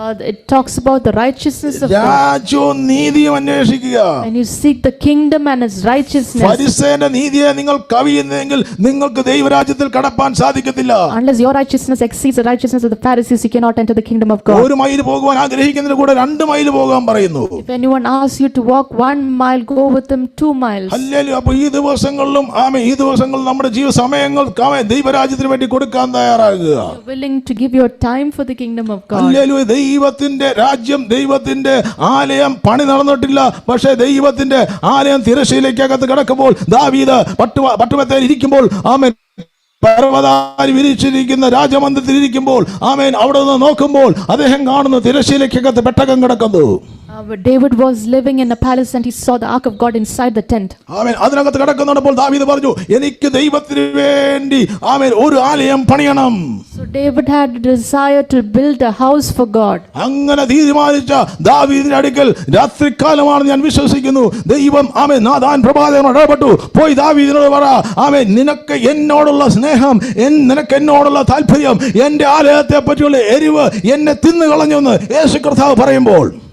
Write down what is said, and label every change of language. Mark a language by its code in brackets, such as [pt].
[en] It talks about the righteousness of God. [ml] രാജ്യവും നീതിയും അന്വേഷിക്കുക. [en] When you seek the kingdom and its righteousness. [ml] ഫരിസേയന്റെ നീതിയെ നിങ്ങൾ കവിയുന്നെങ്കിൽ നിങ്ങൾക്ക് ദൈവരാജ്യത്തിൽ കടപ്പാൻ സാധിക്കത്തില്ല. [en] Unless your righteousness exceeds the righteousness of the Pharisees, you cannot enter the kingdom of God. [ml] ഒരു mile പോകുവാൻ ആഗ്രഹിക്കുന്നതിന് കൂടെ 2 മൈൽ പോകാൻ പറയുന്നു. [en] If anyone asks you to walk 1 mile, go with them 2 miles. [ml] Hallelujah. അപ്പോൾ ഈ ദിവസങ്ങളിലും ഈ ദിവസങ്ങളിൽ നമ്മുടെ ജീവിത സമയങ്ങൾ ദൈവരാജ്യത്തിന് വേണ്ടി കൊടുക്കാൻ തയ്യാറാകുക. [en] Willing to give your time for the kingdom of God. [ml] Hallelujah. ദൈവത്തിന്റെ രാജ്യം, ദൈവത്തിന്റെ ആലയം പണി നടന്നിട്ടില്ല. പക്ഷേ ദൈവത്തിന്റെ ആലയം തിരശ്ശീലയ്ക്കകത്ത് കിടക്കുമ്പോൾ ദാവീദ് പട്ടുമെത്തയിൽ ഇരിക്കുമ്പോൾ ആമേൻ പർവ്വതാരി വിരിച്ചിരിക്കുന്ന രാജമന്ദിരത്തിൽ ഇരിക്കുമ്പോൾ ആമേൻ അവിടെ നിന്ന് നോക്കുമ്പോൾ അദ്ദേഹം കാണുന്ന തിരശ്ശീലയ്ക്കകത്ത് പെട്ടകം കിടക്കുന്നു. [en] David was living in a palace and he saw the ark of God inside the tent. [ml] ആമേൻ. അതിനകത്ത് കിടക്കുന്നപ്പോൾ ദാവീദ് പറഞ്ഞു, എനിക്ക് ദൈവത്തിന് വേണ്ടി ആമേൻ ഒരു ആലയം പണിയണം. [en] So David had a desire to build a house for God. [ml] അങ്ങനെ തീരുമാനിച്ച ദാവീദിന്റെ അടുക്കൽ രാത്രികാലമാണ് ഞാൻ വിശ്വസിക്കുന്നു ദൈവം ആമേൻ നാഥാൻ പ്രവാചകനോട് ഇടപെട്ടു. പോയി ദാവീദിനോട് പറ, ആമേൻ നിനക്ക് എന്നോടുള്ള സ്നേഹം, നിനക്ക് എന്നോടുള്ള താല്പര്യം, എന്റെ ആലയത്തെ പറ്റിയുള്ള എരിവ് എന്നെ തിന്നു കളഞ്ഞെന്ന് യേശു കർത്താവ് പറയുമ്പോൾ